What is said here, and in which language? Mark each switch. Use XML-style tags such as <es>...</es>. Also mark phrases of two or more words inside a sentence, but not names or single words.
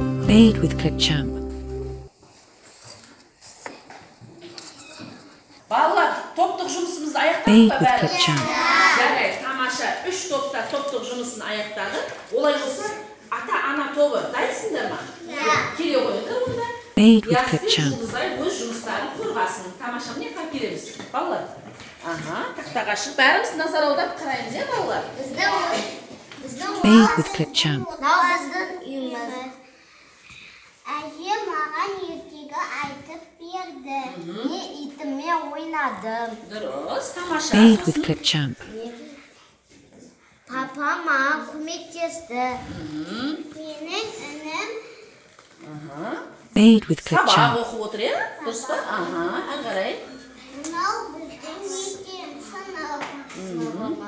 <en>Made with Clipchamp.</en> <kk>Балалар, топтық жұмысымызды аяқтадық</kk> <en>Made</en> <kk>па</kk> <en>with</en> <kk>бәрі?</kk> <en>Clipchamp.</en> <kk>Жарайды, тамаша. 3 топта топтық жұмысын аяқтады. Олай болса, ата-ана тобы дайынсыңдар ма? Келе қойыңдар онда.</kk> <en>Made with</en> <kk>Яспен</kk> <en>Clipchamp.</en> <kk>жұлдызай өз жұмыстарын қорғасын. Тамаша, міне келеміз. Балалар. Аха, тақтаға шығып бәріміз назар аударып қараймыз, балалар?</kk> <en>Made with Clipchamp.</en> <kk>Мынау біздің үйіміз. Әже маған ертегі айтып берді. Мен итіммен ойнадым. Дұрыс, тамаша.</kk> <en>Made with Clipchamp.</en> <kk>Папа маған көмектесті. Менің інім</kk> <en>Made with</en> <kk>Сабақ</kk> <en>Clipchamp.</en> <kk>оқып отыр, е? Дұрыс па? Аха, ары қарай. мынау біздің мектеп сыныбымыз.</kk>